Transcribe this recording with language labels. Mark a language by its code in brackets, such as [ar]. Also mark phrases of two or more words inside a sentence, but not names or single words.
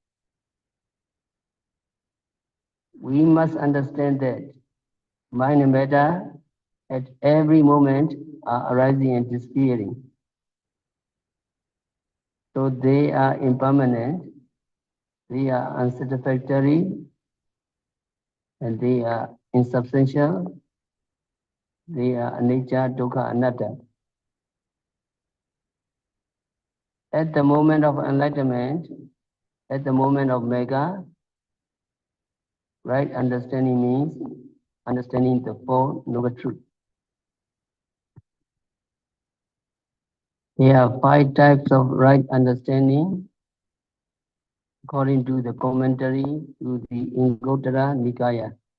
[en] We must understand that mind and matter at every moment are arising and disappearing. So they are impermanent, they are unsatisfactory, and they are insubstantial, they are [pi] anicca, dukkha, anatta. [en] At the moment of enlightenment, at the moment of mega, right understanding means understanding the Four Noble Truths. There are 5 types of right understanding according to the commentary to the Anguttara Nikaya.